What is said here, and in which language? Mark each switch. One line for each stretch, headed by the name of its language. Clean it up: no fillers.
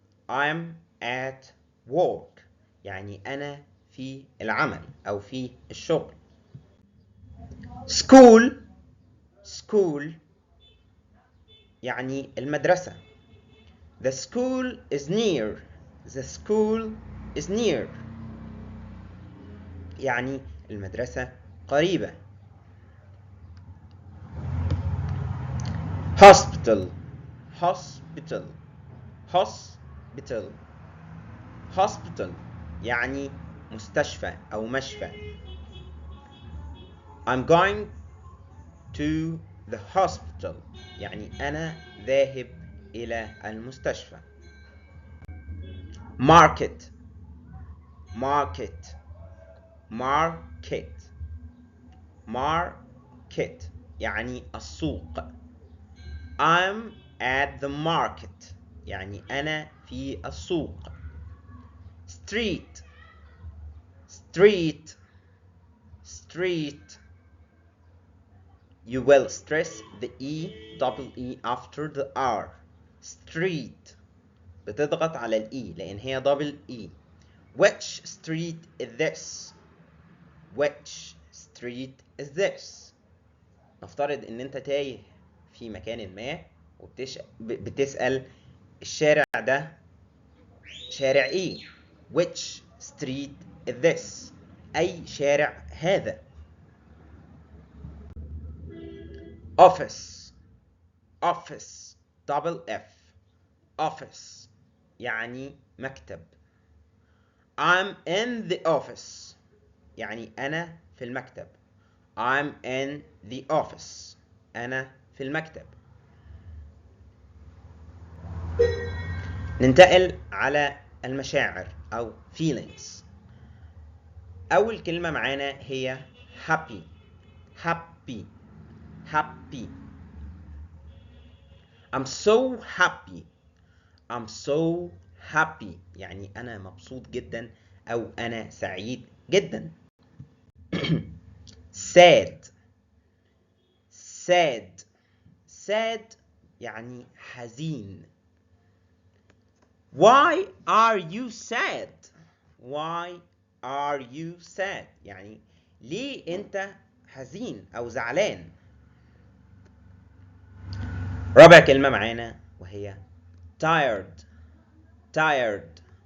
English: I'm at work
Arabic: يعني أنا في العمل أو في الشغل. school school يعني المدرسة.
English: The school is near. The school is near
Arabic: يعني المدرسة قريبة. hospital hospital hospital hospital يعني مستشفى أو مشفى.
English: I'm going to the hospital
Arabic: يعني أنا ذاهب إلى المستشفى. market market market market يعني السوق.
English: I'm at the market
Arabic: يعني أنا في السوق.
English: street street street. You will stress the double E after the R.
Arabic: street بتضغط على الإي لأن هي دبل إي.
English: which street is this? which street is this?
Arabic: نفترض إن أنت تايه في مكان ما وبتسأل الشارع ده شارع إيه؟
English: which street is this?
Arabic: أي شارع هذا؟ office office double F office يعني مكتب.
English: I'm in the office
Arabic: يعني أنا في المكتب.
English: I'm in the office
Arabic: أنا في المكتب. ننتقل على المشاعر أو feelings. أول كلمة معانا هي happy happy happy.
English: I'm so happy. I'm so happy
Arabic: يعني أنا مبسوط جدا أو أنا سعيد جدا. sad sad sad يعني حزين.
English: Why are you sad? Why are you sad
Arabic: يعني ليه أنت حزين أو زعلان. رابع كلمة معانا وهي tired tired.